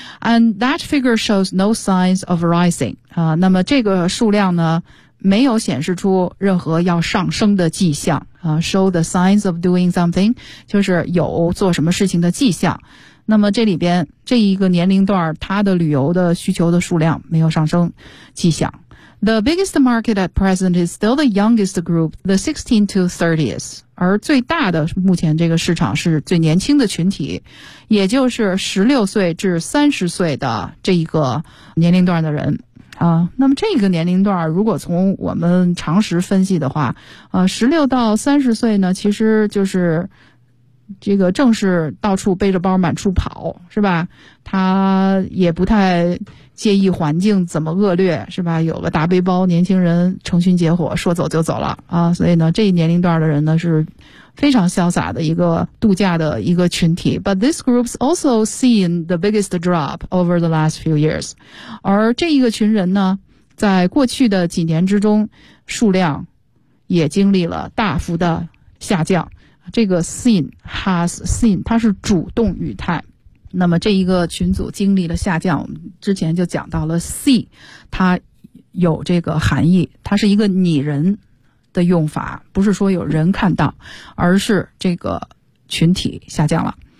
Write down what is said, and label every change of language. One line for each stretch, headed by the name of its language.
English: And that figure shows no signs of rising
Chinese: 那么这个数量呢，没有显示出任何要上升的迹象
English: show the signs of doing something，
Chinese: 就是有做什么事情的迹象。那么这里边这一个年龄段，他的旅游的需求的数量没有上升迹象。
English: The biggest market at present is still the youngest group, the 16 to 30s.
Chinese: 而最大的目前这个市场是最年轻的群体，也就是16岁至30岁的这一个年龄段的人。那么这个年龄段如果从我们常识分析的话，16到30岁呢，其实就是这个正是到处背着包满处跑，是吧？他也不太介意环境怎么恶劣，是吧？有个大背包，年轻人成群结伙说走就走了啊！所以呢，这一年龄段的人呢是非常潇洒的一个度假的一个群体。
English: But this group's also seen the biggest drop over the last few years。
Chinese: 而这一个群人呢，在过去的几年之中，数量也经历了大幅的下降。这个 seen has seen 它是主动语态，那么这一个群组经历了下降，我们之前就讲到了 see 它有这个含义，它是一个拟人的用法，不是说有人看到，而是这个群体下降了。